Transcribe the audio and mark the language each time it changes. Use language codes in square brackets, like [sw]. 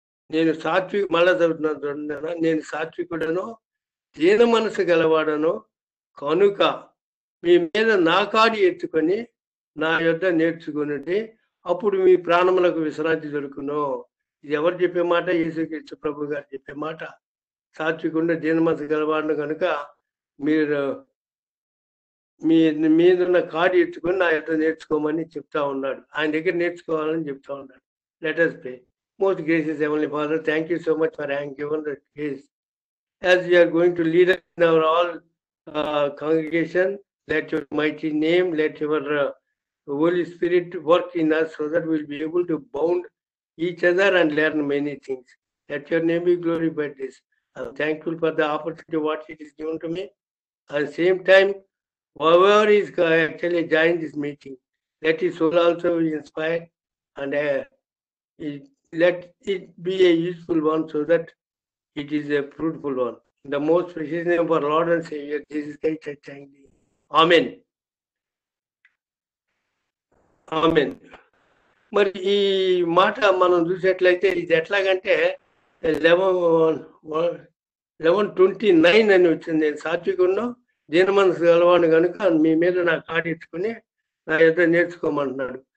[te] నేను మళ్ళా చదువుతున్నాను, నేను సాత్వికుడను దీన మనసు గలవాడను కనుక మీ మీద నా కాడి ఎత్తుకొని నా యొద్ద నేర్చుకున్నది, అప్పుడు మీ ప్రాణములకు విశ్రాంతి దొరుకును. ఇది ఎవరు చెప్పే మాట? యేసుక్రీస్తు ప్రభు గారు చెప్పే మాట. సాత్వికుండా దీన మనసు గలవాడను కనుక మీరు మీ మీదున్న కాడి ఎత్తుకొని నా యొద్ద నేర్చుకోమని చెప్తా ఉన్నాడు. ఆయన దగ్గర నేర్చుకోవాలని చెప్తా ఉన్నాడు. [en] Let us pray. Most gracious Heavenly Father, thank you so much for having given the grace. As we are going to lead in our all congregation, let your mighty name, let your Holy Spirit work in us so that we will be able to bound each other and learn many things. Let your name be glorified this. I'm thankful for the opportunity what it is given to me. At the same time, whoever is actually joined this meeting, let his soul also be inspired and let it be a useful one so that it is a fruitful one. In the most precious name of our Lord and Savior, Jesus Christ, I thank thee. Amen. [te] Amen. మరి ఈ మాట మనం చూసేట్లయితే ఇది ఎట్లాగంటే 11:29 అని వచ్చింది. నేను సాత్వికుడును దీన మనసు గలవాడిని కనుక మీ మీద నా కాడి ఎత్తుకుని నా యొద్ద నేర్చుకోమంటున్నాడు.